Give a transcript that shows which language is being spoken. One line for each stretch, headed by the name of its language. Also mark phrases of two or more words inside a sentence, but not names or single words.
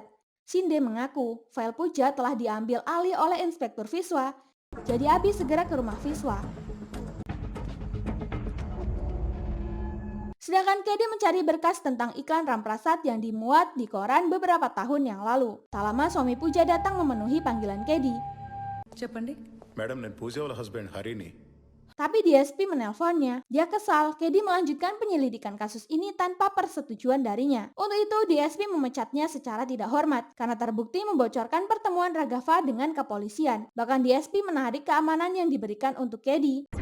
Indonesian: Shinde mengaku file Puja telah diambil alih oleh Inspektur Viswa. Jadi Abi segera ke rumah Viswa. Sedangkan Kedi mencari berkas tentang iklan Ramprasad yang dimuat di koran beberapa tahun yang lalu. Tak lama suami Puja datang memenuhi panggilan Kedi.
Telugu: చెప్పండి. మేడం నేను పూజ వాళ్ళ హస్బెండ్ హరిని.
Indonesian: Tapi DSP menelponnya. Dia kesal, Kedi melanjutkan penyelidikan kasus ini tanpa persetujuan darinya. Untuk itu DSP memecatnya secara tidak hormat karena terbukti membocorkan pertemuan Raghav dengan kepolisian. Bahkan DSP menarik keamanan yang diberikan untuk Kedi.